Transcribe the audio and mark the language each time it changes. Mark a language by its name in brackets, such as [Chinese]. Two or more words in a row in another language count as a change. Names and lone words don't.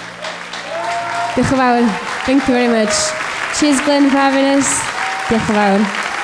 [Welsh] Diolch yn fawr. [English] Thank you very much. Cheers Glenn for having us. [Welsh] Diolch yn fawr.